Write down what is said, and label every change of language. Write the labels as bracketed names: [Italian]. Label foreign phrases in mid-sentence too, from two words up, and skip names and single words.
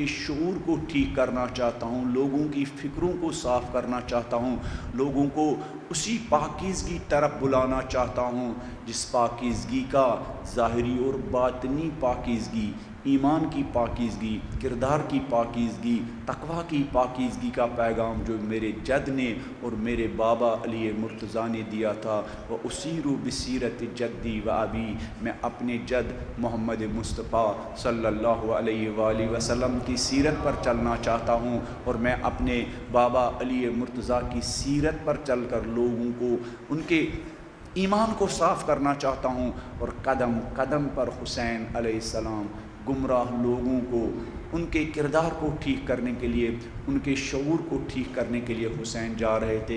[Urdu] شعور کو ٹھیک کرنا چاہتا ہوں، لوگوں کی فکروں کو صاف کرنا چاہتا ہوں، لوگوں کو اسی پاکیزگی طرف بلانا چاہتا ہوں جس پاکیزگی کا ظاہری اور باطنی پاکیزگی، ایمان کی پاکیزگی، کردار کی پاکیزگی، تقوی کی پاکیزگی کا پیغام جو میرے جد نے اور میرے بابا علی مرتضیٰ نے دیا تھا، وہ اسیرو [Arabic] بسیرت جدی و ابی، [Urdu] میں اپنے جد محمد مصطفیٰ [Arabic] صلی اللہ علیہ وآلہ وسلم [Urdu] کی سیرت پر چلنا چاہتا ہوں، اور میں اپنے بابا علی مرتضیٰ کی سیرت پر چل کر لوگوں کو ان کے ایمان کو صاف کرنا چاہتا ہوں، اور قدم قدم پر حسین [Arabic] علیہ السلام [Urdu] گمراہ لوگوں کو ان کے کردار کو ٹھیک کرنے کے لیے، ان کے شعور کو ٹھیک کرنے کے لیے حسین جا رہے تھے۔